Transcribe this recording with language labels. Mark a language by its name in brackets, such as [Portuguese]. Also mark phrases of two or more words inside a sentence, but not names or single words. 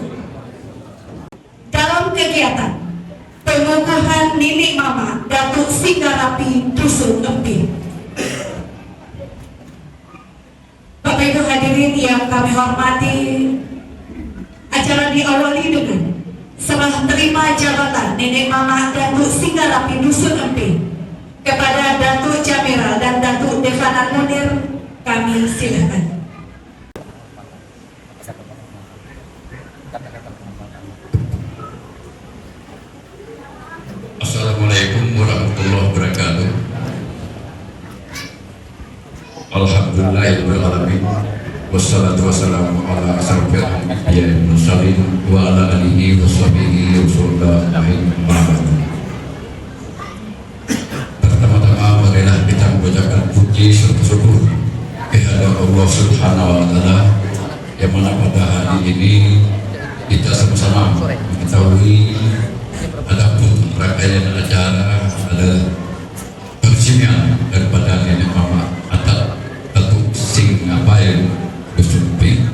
[Indonesian] Dalam kegiatan pengukuhan Nenek Mama Datuk Singgarapi Dusun Empin, Bapak Ibu hadirin yang kami hormati, acara diawali dengan serah terima jabatan Nenek Mama Datuk Singgarapi Dusun Empin kepada Datuk Jamira dan Datuk Devana Munir. Kami silakan. [Arabic] السلام عليكم ورحمة الله وبركاته. الحمد لله رب العالمين. والصلاة والسلام على أشرف الأنبياء والمرسلين وعلى آله وصحبه وسلم. [Indonesian] Pertama-tama marilah kita mengucapkan puji serta syukur kehadirat [Arabic] الله سبحانه وتعالى [Indonesian] yang mana pada hari ini kita sama-sama mengetahui ada pun rangkaian acara adalah peresmian daripada Nenek Mama Datuk Singgarapi Dusun Empin.